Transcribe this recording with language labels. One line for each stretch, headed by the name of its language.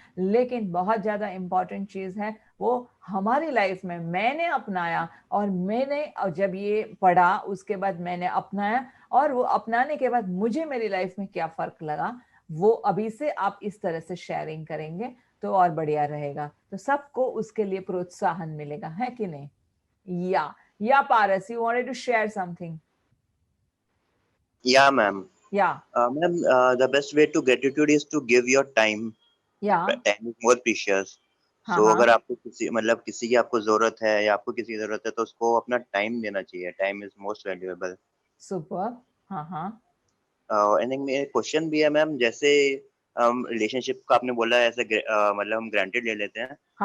Hindi: लेकिन बहुत ज्यादा इम्पोर्टेंट चीज है वो हमारी लाइफ में मैंने अपनाया, और मैंने जब ये पढ़ा उसके बाद मैंने अपनाया, और वो अपनाने के बाद मुझे मेरी लाइफ में क्या फर्क लगा, वो अभी से आप इस तरह से शेयरिंग करेंगे तो और बढ़िया रहेगा, तो सबको उसके लिए प्रोत्साहन मिलेगा, है कि नहीं?
English: या Paras, you wanted to share something? Yeah, ma'am. Yeah. Ma'am, the best way to gratitude is to give your time. Yeah. Time is more precious.
Hindi: हाँ So हाँ अगर आपको किसी की आपको जरूरत है या आपको किसी की जरूरत है तो उसको अपना टाइम देना चाहिए.
English: Time is most valuable.
Hindi: Super. हाँ हाँ एंड मेरा क्वेश्चन भी है मैम, जैसे रिलेशनशिप का आपने बोला ऐसे मतलब हम ग्रांटेड ले लेते हैं, तो